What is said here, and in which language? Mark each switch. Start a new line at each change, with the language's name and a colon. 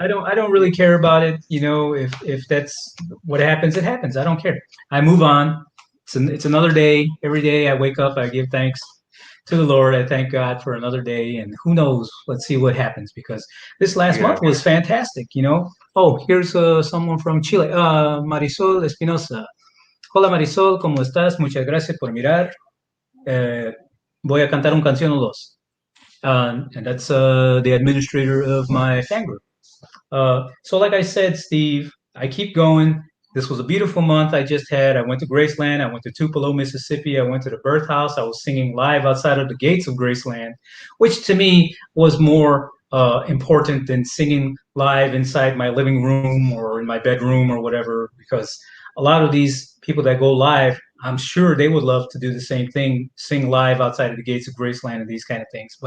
English: I don't really care about it. If that's what happens, it happens. I don't care. I move on. It's another day. Every day I wake up, I give thanks to the Lord. I thank God for another day, and who knows? Let's see what happens because this last yeah. month was fantastic. Oh, here's someone from Chile. Marisol Espinosa.
Spanish: Hola Marisol, ¿cómo estás? Muchas gracias por mirar. Eh, Voy a cantar un canción o dos.
English: And that's the administrator of my fan group. So, like I said, Steve, I keep going. This was a beautiful month I just had. I went to Graceland. I went to Tupelo, Mississippi. I went to the birth house. I was singing live outside of the gates of Graceland, which to me was more important than singing live inside my living room or in my bedroom or whatever, because a lot of these people that go live, I'm sure they would love to do the same thing, sing live outside of the gates of Graceland and these kind of things.